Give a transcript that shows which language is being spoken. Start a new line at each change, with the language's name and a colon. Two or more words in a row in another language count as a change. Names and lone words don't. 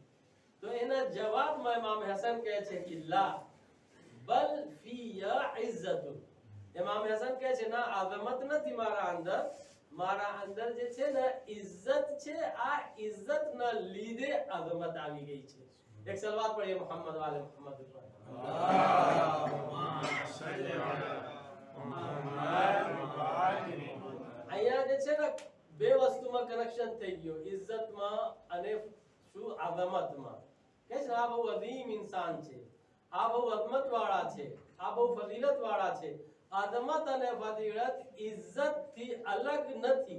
Gujarati: તો એના જવાબમાં ઇમામ હસન કહે છે કે
Arabic: لا بل فيّ عزةٌ.
Gujarati: ઇમામ હસન કહે છે ના, અઝમત નથી મારા અંદર જે છે ને ઇઝ્ઝત છે। આ ઇઝ્ઝતના લીધે અઝમત આવી ગઈ છે। એક સલવાત પઢીએ
Arabic: محمد وآل محمد
Gujarati: ઉપર।
Arabic: اللهم صل على محمد وآل محمد.
Gujarati: અહીંયા જે છે ને બે વસ્તુમાં કનેક્શન થઈ ગયો, ઇઝ્ઝતમાં અને શું અઝમતમાં। કે છે આ બહુ અઝીમ ઇન્સાન છે, આ બહુ અઝમત વાળા છે, આ બહુ ફજીલત વાળા છે। અઝમત અને ફજીલત ઇઝ્ઝત થી અલગ નથી।